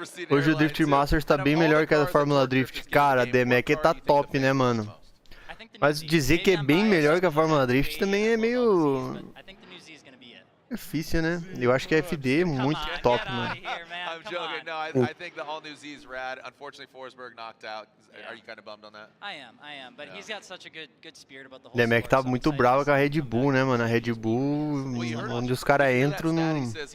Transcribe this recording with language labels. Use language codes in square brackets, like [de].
[pt] Hoje o Drift Masters tá bem melhor que a da Fórmula Drift. Cara, a DMAC tá top, né, mano? Mas dizer que é bem melhor que a Fórmula Drift também é meio... difícil, né? Eu acho que a FD é muito top, mano. [en] I'm joking. No, I think the all-new Z is rad. Unfortunately, Forsberg knocked out. Are you kind of bummed on that? I am. But he's got such a good spirit about the whole [pt] DMAC tá muito bravo com a Red Bull, né, mano? A Red Bull, onde os caras entram, não...